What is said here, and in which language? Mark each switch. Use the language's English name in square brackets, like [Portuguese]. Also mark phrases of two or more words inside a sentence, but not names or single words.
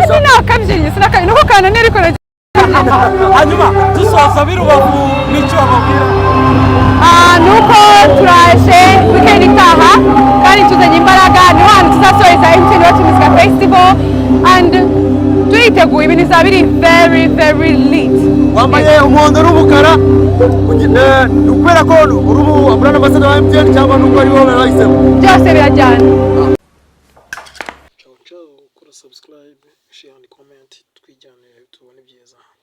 [Kinyarwanda] Ariko ni akabyinnyi, sinaka-, ni uko kananiye ariko nag- Hanyuma, dusoza b'i Rubavu, n'icyo wababwira? Ah, ni uko turaje weekend itaha, kandi tuzanye imbaraga, ni ho hantu tuzasoreza M T N Wacu Muzika Festival, and turiteguye, ibintu bizaba biri [English] very, very lit. [Kinyarwanda] Wambaye umuhondo n'umukara, ugi-, eh, ni ukubera ko uri umu-, [English] brand ambassador [Kinyarwanda] wa M T N cyangwa ni uko ari wowe wahisemo? Byose birajyana. [Italian] Ciao, ciao, [Kinyarwanda] kora subscribe, [English] share and comment, [Kinyarwanda] twijyane tubone ibyiza.